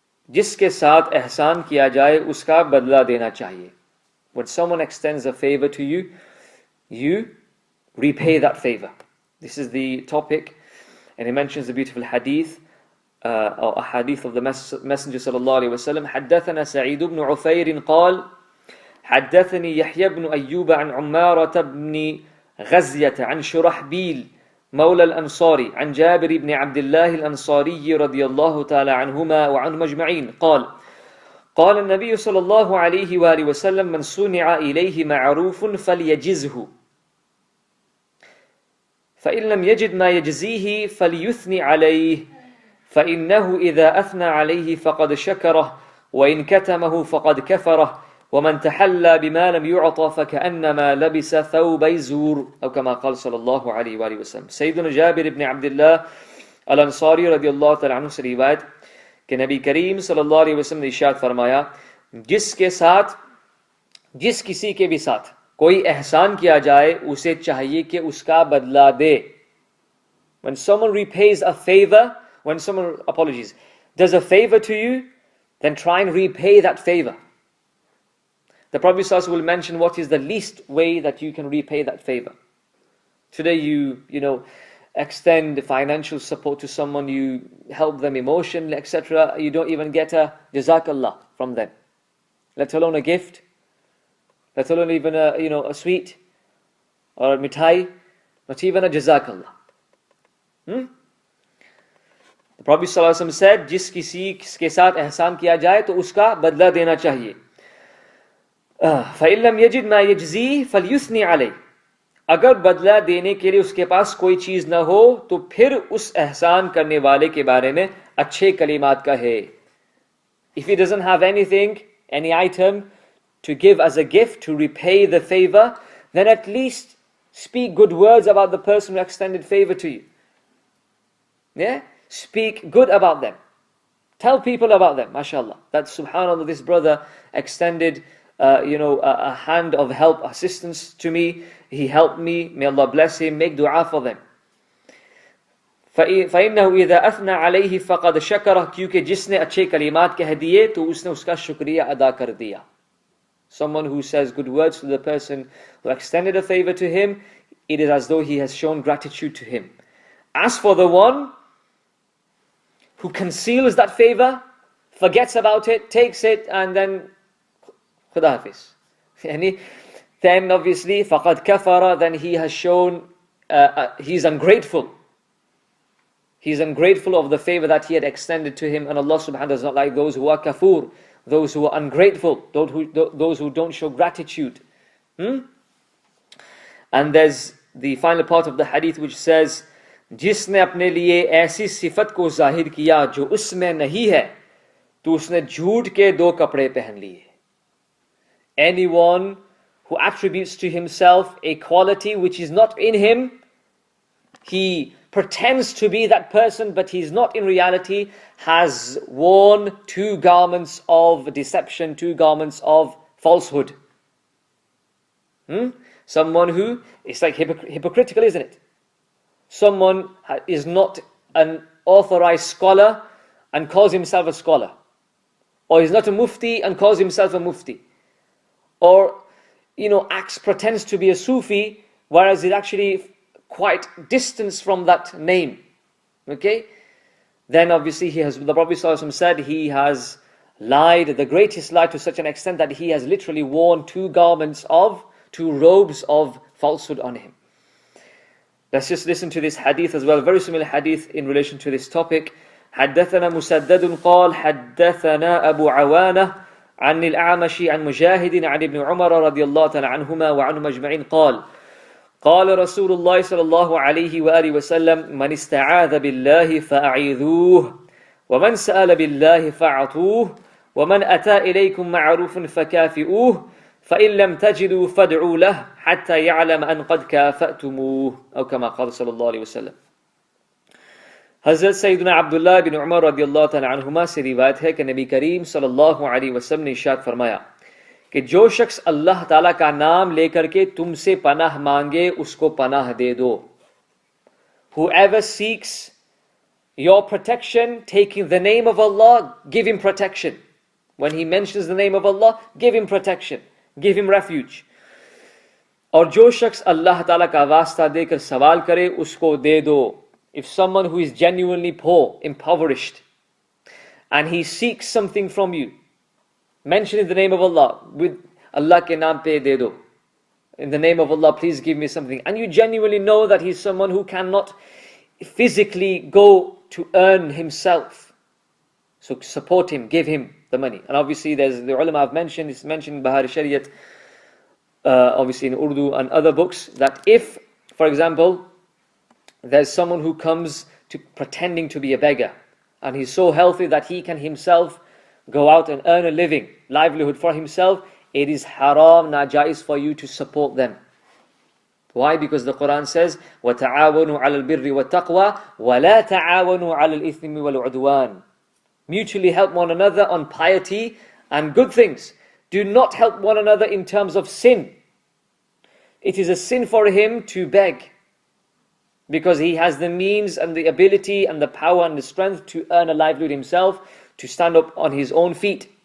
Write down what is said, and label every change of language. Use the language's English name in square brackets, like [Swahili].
[Hindi] जिसके साथ एहसान किया जाए उसका बदला देना चाहिए. [English] When someone extends a favor to you, you repay that favor. This is the topic, and he mentions the beautiful hadith, or a hadith of the Messenger sallallahu alaihi wasallam. [Arabic] حدثنا سعيد بن عفير قال حدثني يحيى بن أيوب عن عمارة بن غزية عن شرحبيل مولى الأنصاري عن جابر بن عبد الله الأنصاري رضي الله تعالى عنهما وعنهم أجمعين قال قال النبي صلى الله عليه وآله وسلم من صنع إليه معروف فليجزه فإن لم يجد ما يجزيه فليثني عليه فإنه إذا أثنى عليه فقد شكره وإن كتمه فقد كفره ومن تحلى بما لم يعطى فكأنما لبس ثوبي زور أو كما قال صلى الله عليه وآله وسلم. [Hindi] سيدنا جابر ibn Abdullah al-Ansari radiyallahu ta'ala anhu से रिवायत कि नबी करीम सल्लल्लाहु अलैहि वसल्लम ने इरशाद फरमाया जिसके साथ जिस किसी के भी साथ कोई एहसान किया जाए उसे चाहिए कि उसका बदला दे. [English] When someone repays a favor, when someone does a favor to you, then try and repay that favor. The Prophet ﷺ will mention what is the least way that you can repay that favor. Today you extend financial support to someone, you help them emotionally, etc. You don't even get a jazakallah from them, let alone a gift, let alone even a sweet or a mithai, not even a jazakallah. The Prophet ﷺ said, [Hindi] जिस किसी के साथ एहसान किया जाए तो उसका बदला देना चाहिए. [Arabic] فَإِن لَمْ يَجِدْ مَا يَجْزِيهِ فَلْيُثْنِ عَلَيْهِ. [Hindi] अगर बदला देने के लिए उसके पास कोई चीज ना हो तो फिर उस एहसान करने वाले के बारे में अच्छे कलिमात कहे. [English] If he doesn't have anything, any item to give as a gift to repay the favor, then at least speak good words about the person who extended favor to you. Yeah? Speak good about them. Tell people about them, mashallah. That subhanallah, this brother extended a hand of help, assistance to me. He helped me. May Allah bless him. Make dua for them. [Arabic] فَإِنَّهُ إِذَا أَثْنَى عَلَيْهِ فَقَدْ شَكَرَهُ. [Hindi] क्योंकि जिसने अच्छे कलिमात कह दिए तो उसने उसका शुक्रिया अदा कर दिया. [English] Someone who says good words to the person who extended a favor to him, it is as though he has shown gratitude to him. As for the one who conceals that favor, forgets about it, takes it, and then Khuda Hafiz. Then obviously, [Arabic] فَقَدْ كَفَرَ, [English] then he has shown, he's ungrateful. He's ungrateful of the favor that he had extended to him, and Allah subhanahu wa ta'ala does not like those who are kafur, those who are ungrateful, those who don't show gratitude. And there's the final part of the hadith which says, [Hindi] जिसने अपने लिए ऐसी सिफत को जाहिर किया जो उसमें नहीं है, तो उसने झूठ के दो कपड़े पहन लिए. [English] Anyone who attributes to himself a quality which is not in him, he pretends to be that person, but he's not in reality, has worn two garments of deception, two garments of falsehood. Someone who is like hypocritical, isn't it? Someone is not an authorized scholar and calls himself a scholar. Or he's not a mufti and calls himself a mufti. Or, pretends to be a Sufi, whereas he's actually quite distant from that name. Okay? Then obviously the Prophet ﷺ said he has lied, the greatest lie, to such an extent that he has literally worn two robes of falsehood on him. Let's just listen to this hadith as well, very similar hadith in relation to this topic. [Arabic] حدثنا مسدد قال حدثنا أبو عوانة عن الأعمش عن مجاهد عن ابن عمر رضي الله تعالى عنهما وعنهم أجمعين قال قال رسول الله صلى الله عليه وآله وسلم من استعاذ بالله فأعيذوه ومن سأل بالله فأعطوه ومن أتى إليكم معروف فكافئوه فإن لم تجدوا فادعوا له حتى يعلم أن قد كافأتموه أو كما قال صلى الله عليه وسلم. [Hindi] हज़रत सैयदना अब्दुल्लाह बिन उमर रदियल्लाहु तआला अन्हुमा से रिवायत है कि नबी करीम सल्लल्लाहु अलैहि वसल्लम ने इरशाद फरमाया कि जो शख्स अल्लाह ताला का नाम लेकर के तुमसे पनाह मांगे उसको पनाह दे दो. [English] Whoever seeks your protection, taking the name of Allah, give him protection. When he mentions the name of Allah, give him protection, give him refuge. [Hindi] और जो शख्स अल्लाह ताला का वास्ता देकर सवाल करे उसको दे दो. [English] If someone who is genuinely poor, impoverished, and he seeks something from you, mention the name of Allah, with [Hindi] Allah ke naam pe de do. [English] In the name of Allah, please give me something. And you genuinely know that he's someone who cannot physically go to earn himself. So support him, give him the money. And obviously there's the ulama have mentioned, it's mentioned in Bahar Shariat, obviously in Urdu and other books, that if, for example, there's someone who comes to pretending to be a beggar, and he's so healthy that he can himself go out and earn a livelihood for himself, it is haram, najais for you to support them. Why? Because the Quran says, [Arabic] وَتَعَاوَنُوا عَلَى الْبِرِّ وَالتَّقْوَى وَلَا تَعَاوَنُوا عَلَى الْإِثْمِ وَالْعُدْوَانِ. [English] Mutually help one another on piety and good things. Do not help one another in terms of sin. It is a sin for him to beg, because he has the means and the ability and the power and the strength to earn a livelihood himself, to stand up on his own feet.